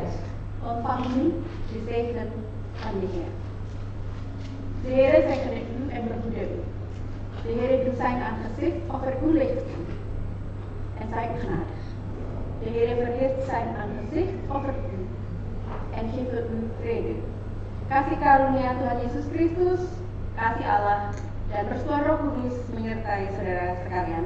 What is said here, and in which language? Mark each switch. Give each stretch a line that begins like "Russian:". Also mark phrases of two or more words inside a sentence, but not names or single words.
Dutch: Ontvang nu de zegen van de Heer. De Heer zegene u en behoede u. De Heer doet zijn aangezicht over uw leven en zij u genadig. De Heer verheft zijn aangezicht over u en geeft u vrede.
Indonesian: Kasih karunia Tuhan Yesus Kristus, kasih Allah, dan persekutuan Roh Kudus menyertai saudara sekalian.